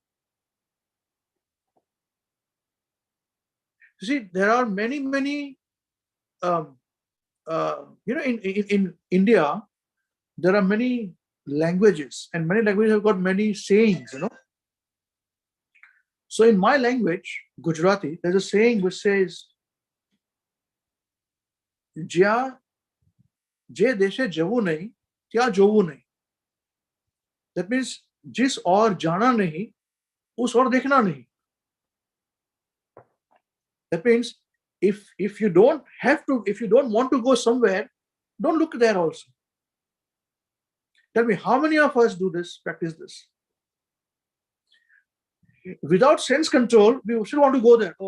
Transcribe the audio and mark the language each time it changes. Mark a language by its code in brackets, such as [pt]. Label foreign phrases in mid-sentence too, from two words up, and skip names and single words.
[en] You see, there are many, in India, there are many languages and many languages have got many sayings, So in my language, Gujarati, there's a saying which says, [gu] "જ્યાં જે દેશે જવું નહીં, ત્યાં જોવું નહીં." [en] That means, [hi] जिस ओर जाना नहीं, उस ओर देखना नहीं. [en] That means, if you don't want to go somewhere, don't look there also. Tell me, how many of us do this, practice this? Without sense control, we still want to go there.